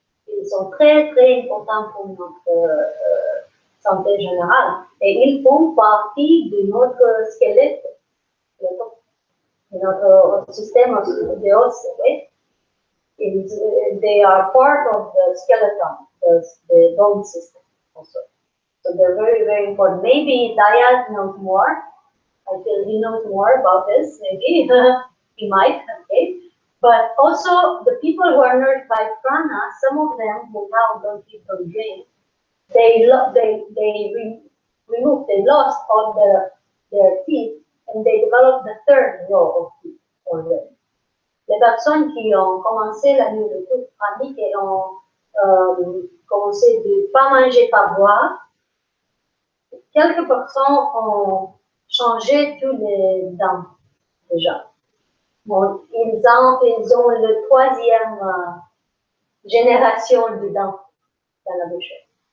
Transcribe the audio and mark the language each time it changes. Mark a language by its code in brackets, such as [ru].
[fr] Ils sont très, très importants pour notre santé générale. Et ils font partie de notre squelette, de notre système de os. [en] Okay? They are part of the skeleton, the bone system also. So they're very, very important. Maybe Dayat knows more. I feel he knows more about this. Maybe he might. Okay. But also the people who are nourished by prana, some of them who now don't eat or drink, they lost all their teeth, and they developed the third row of teeth already. [fr] Les personnes qui ont commencé la nourriture pranique et ont commencé de ne pas manger, pas boire, quelques personnes ont changé tous les dents déjà. Bon, ils ont le troisième génération de dents dans la bouche.